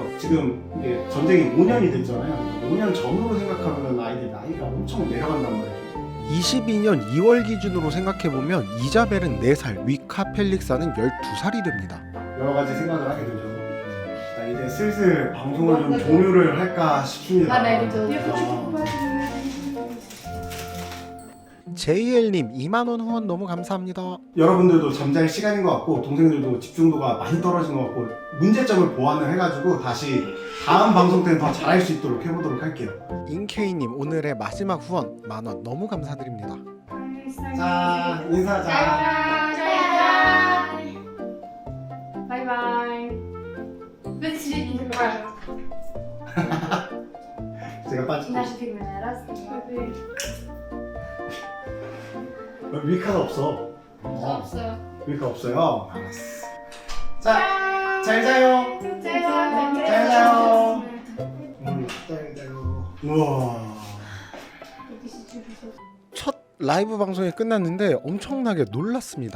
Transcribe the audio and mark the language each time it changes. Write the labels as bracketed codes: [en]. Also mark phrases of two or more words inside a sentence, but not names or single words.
[ko] 지금 이게 전쟁이 5년이 됐잖아요. 5년 전으로 생각하면 아이들 나이가 엄청 내려간단 말이에요. 22년 2월 기준으로 생각해보면 이자벨은 4살, 위카 펠릭사는 12살이 됩니다. 여러 가지 생각을 하게 되죠. 자, 이제 슬슬 방송을 좀 종료를 할까 싶습니다. [ru] Я хочу покупать. [ko] JL님 2만원 후원 너무 감사합니다. 여러분들도 잠잘 시간인 것 같고 동생들도 집중도가 많이 떨어진 것 같고 문제점을 보완을 해가지고 다시 다음 방송 때는 더 잘할 수 있도록 해보도록 할게요. 인케이님 오늘의 마지막 후원 만원 너무 감사드립니다. 자, 인사하자. [ru] Бай-бай. Быстрее не важно. [ko] 제가 빠질게요. [ru] Наша фирменная. Раз, два, три. [ko] 위카가 없어. 없어. 위카 없어요. 알았어. 자, 잘 자요. 잘 자요. 잘 자요. 우와. 첫 라이브 방송이 끝났는데 엄청나게 놀랐습니다.